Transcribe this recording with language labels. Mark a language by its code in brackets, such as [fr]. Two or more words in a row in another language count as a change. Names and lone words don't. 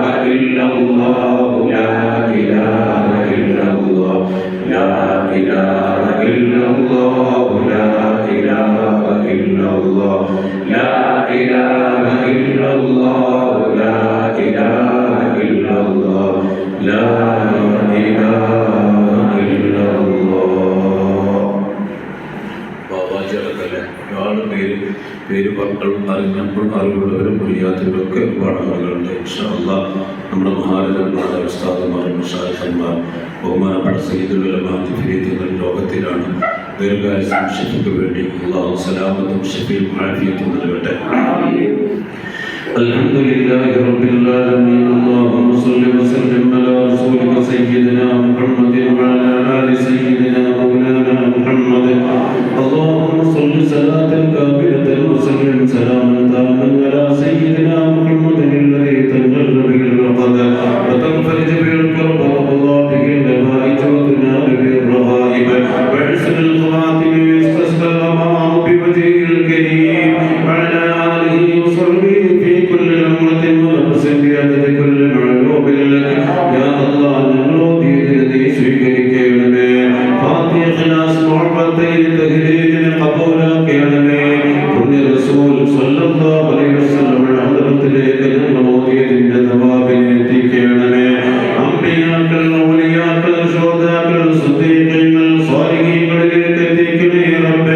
[ar] إلا الله لا إله إلا الله لا إله إلا الله لا إله إلا الله لا إله إلا الله لا إله إلا الله لا إله إلا الله [ml] ഒരുപാട് പേര് മക്കളും അറിവുള്ളവരും അറിയാത്തവരൊക്കെ ഒരുപാട് ആളുകളുണ്ട്. [ar] إن شاء الله [ml] നമ്മുടെ മഹാരഥന്മാർ ഉസ്താദുമാർ മുശായിഖന്മാർ ബഹുമാനപ്പെട്ട [ar] سيد العلماء [ml] ജിഫ്രീത്തുകൾ ലോകത്തിലാണ്. ദീർഘായുസ്സും ഷിഫയ്ക്ക് വേണ്ടി അല്ലാഹു സലാമത്തും ഷിഫയും ആഫിയത്തും നൽകട്ടെ. [ar] الحمد لله رب العالمين اللهم صل وسلم على رسولك سيدنا محمد وعلى آل سيدنا مولانا محمد اللهم صل صلاة كاملة وسلم سلاما تاما على سيدنا محمد الذي تنجل به العقد وتنفرج به الكرب وتقضى به النوائج وتنال به الرغائب وحسن الخواتم ويستسقى الغمام بوجهه الكريم وعلى آله وصحبه في كل أمة ونفس بعدد كل معلوم لك يا الله نمرودي الذي സ്വീകരിക്കണമേ. [ml] ഫാത്തിഹ ഖിലാസ് മുഹബ്ബത്തൈ തഹ്ലീലിനെ ഖബൂലാക്കണമേ. പുണ്യ റസൂൽ [ar] صلى الله عليه وسلم [ml] ഹദ്റത്തിലേക്ക് ഞങ്ങൾ ഓതിയതിന്റെ തവാബിനെ എത്തിക്കണമേ. അംബിയാക്കൾ ഔലിയാക്കൾ ശുഹദാക്കൾ സിദ്ദീഖീങ്ങൾ സ്വാലിഹീങ്ങളിലേക്ക് എത്തിക്കണേ റബ്ബേ.